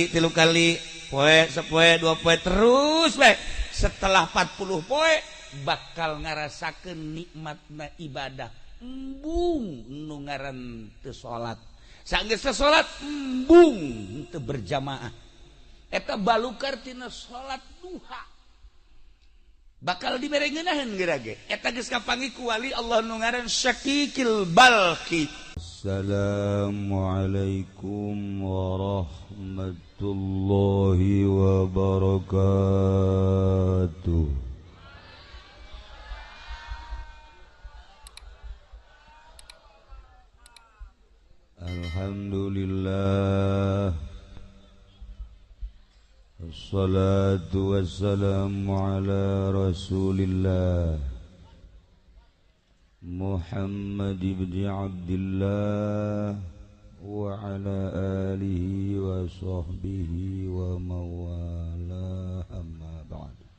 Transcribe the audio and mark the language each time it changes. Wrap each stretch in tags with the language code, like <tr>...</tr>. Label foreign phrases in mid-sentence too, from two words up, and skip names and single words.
<su>tilu kali poe sapoe dua poe terus bae setelah 40 poe bakal ngarasakeun nikmatna ibadah embung nu ngaran teu salat sanggeus teu salat embung teu berjamaah eta balukar tina salat duha bakal diberengeunahkeun geura ge eta geus kapanggih ku wali Allah nu ngaran Syakikil Balqi.</su> <ar>السلام عليكم ورحمة الله وبركاته. الحمد لله الصلاة والسلام على رسول الله محمد بن عبد الله وعلى آله وصحبه ومن والاه أما بعد.</ar>